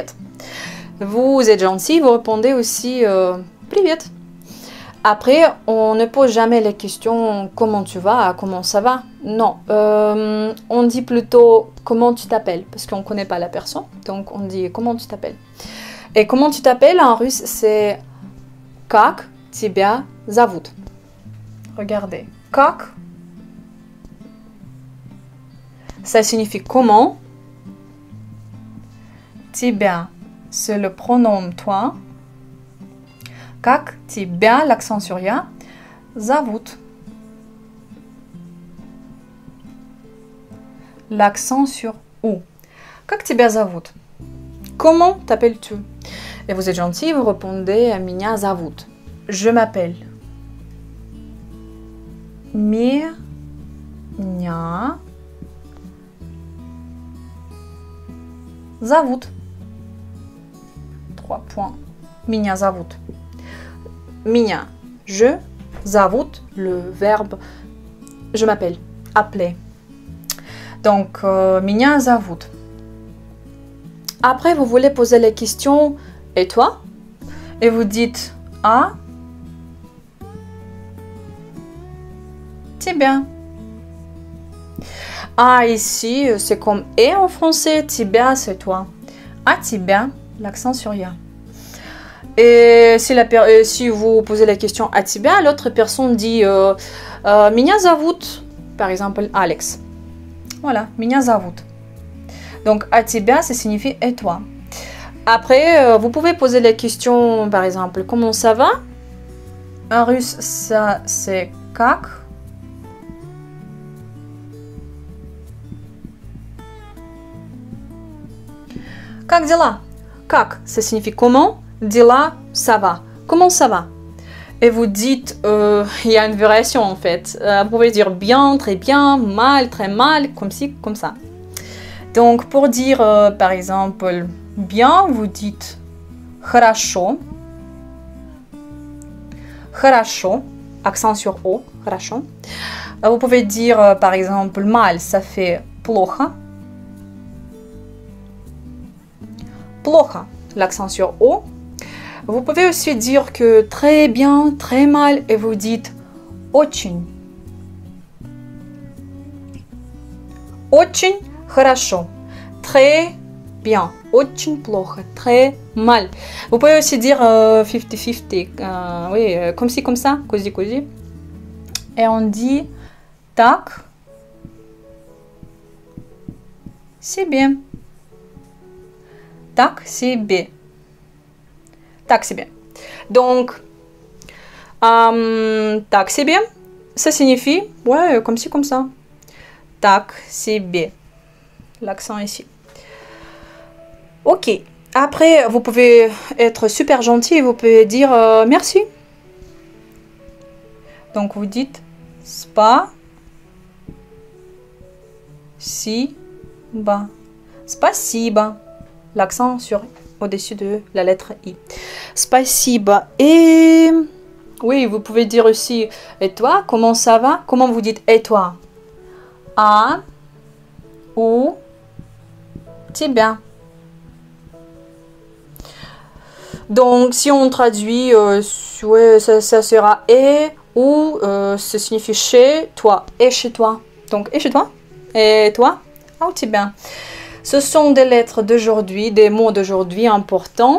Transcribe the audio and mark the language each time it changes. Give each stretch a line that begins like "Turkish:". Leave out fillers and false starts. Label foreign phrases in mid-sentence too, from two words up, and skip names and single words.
French: Vous êtes gentil, vous répondez aussi privet. Après, on ne pose jamais les questions comment tu vas, comment ça va. Non, on dit plutôt comment tu t'appelles, parce qu'on ne connaît pas la personne. Donc, on dit comment tu t'appelles. Et comment tu t'appelles en russe, c'est
Russian: как тебя зовут.
French: Regardez. Как, ça signifie comment. Тебя, c'est le pronom toi.
Russian: Как тебя,
French: l'accent sur ya, зовут. L'accent sur ou.
Russian: Как тебя зовут?
French: Comment t'appelles-tu? Et vous êtes gentil, vous répondez
Russian: меня зовут.
French: Je m'appelle.
Russian: Меня зовут.
French: 3 points.
Russian: Меня зовут. Меня, je, зовут,
French: le verbe, je m'appelle, appeler. Donc,
Russian: меня зовут.
French: Après, vous voulez poser les questions, et toi? Et vous dites, ah, тебя. Ah, ici, c'est comme et en français, тебя, c'est toi. Ah, тебя, l'accent sur ya. Et si vous posez la question à тебя, l'autre personne dit
Russian: меня зовут,
French: par exemple Alex. Voilà,
Russian: меня зовут.
French: Donc à тебя, ça signifie et toi. Après, vous pouvez poser la question, par exemple, comment ça va? En russe, ça c'est как.
Russian: Как дела?
French: Как, ça signifie comment? Dila, ça va. Comment ça va? Et vous dites, il y a une variation en fait. Vous pouvez dire bien, très bien, mal, très mal, comme ci, comme ça. Donc pour dire par exemple bien, vous dites хорошо. Хорошо, accent sur O, хорошо. Vous pouvez dire par exemple mal, ça fait плохо. Плохо, l'accent sur O. Vous pouvez aussi dire que très bien, très mal, et vous dites очень.
Russian: Очень хорошо.
French: Très bien.
Russian: Очень плохо.
French: Très mal. Vous pouvez aussi dire 50-50. Oui, comme ci, comme ça.
Italian: Così, così.
French: Et on dit так. C'est bien.
Russian: Так себе. Так себе.
French: Donc,
Russian: так себе,
French: ça signifie, ouais, comme ci, comme ça.
Russian: Так себе.
French: L'accent ici. Ok. Après, vous pouvez être super gentil et vous pouvez dire merci. Donc, vous dites spa Спасибо. Спасибо. L'accent sur au-dessus de la lettre I. Спасибо. Et oui, vous pouvez dire aussi et toi, comment ça va? Comment vous dites et toi?
Russian: А у тебя.
French: Donc, si on traduit, ouais, ça sera et ou ça signifie chez toi. Et chez toi. Donc, et chez toi? Et toi? Ah, ou тебя. Ce sont des lettres d'aujourd'hui, des mots d'aujourd'hui importants.